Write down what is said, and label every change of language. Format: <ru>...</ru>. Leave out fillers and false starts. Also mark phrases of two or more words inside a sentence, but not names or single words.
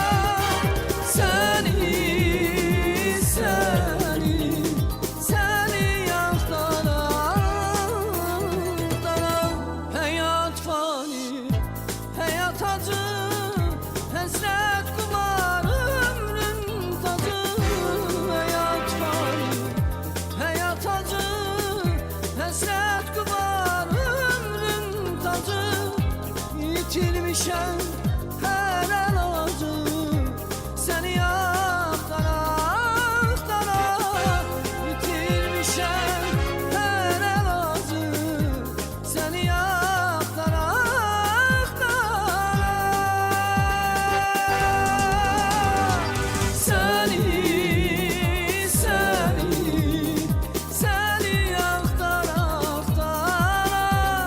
<az>Seni, seni, seni axtara axtara.</az> <tr>Hayat fani, hayat acı,</tr> <az>həsrət qumar ömrüm tacı.</az> <tr>Hayat fani, hayat acı,</tr> <az>həsrət qumar ömrüm tacı. İtirmişəm hər əlacı, səni axtara axtara. İtirmişəm hər əlacı, səni axtara axtara. Seni, seni, seni axtara axtara.</az>